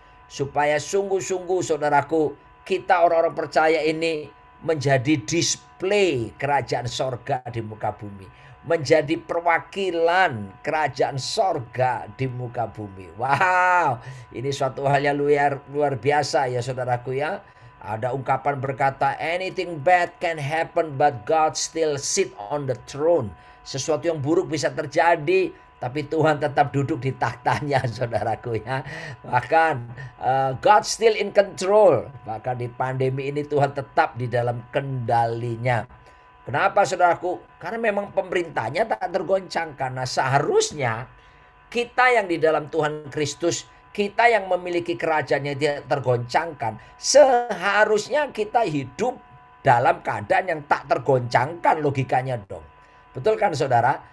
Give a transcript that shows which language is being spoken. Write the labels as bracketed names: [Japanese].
[Indonesian] Supaya sungguh-sungguh saudaraku, kita orang-orang percaya ini menjadi display kerajaan sorga di muka bumi. Menjadi perwakilan kerajaan sorga di muka bumi. Wow, ini suatu hal yang luar biasa ya saudaraku ya. Ada ungkapan berkata, [English] anything bad can happen but God still sit on the throne. [Indonesian] Sesuatu yang buruk bisa terjadi, tapi Tuhan tetap duduk di tahtanya saudaraku ya. Bahkan [English] God still in control. [Indonesian] Bahkan di pandemi ini Tuhan tetap di dalam kendalinya. Kenapa saudaraku? Karena memang pemerintahnya tak tergoncangkan. Nah seharusnya kita yang di dalam Tuhan Kristus, kita yang memiliki kerajaan yang tidak tergoncangkan, seharusnya kita hidup dalam keadaan yang tak tergoncangkan logikanya dong. Betul kan saudara?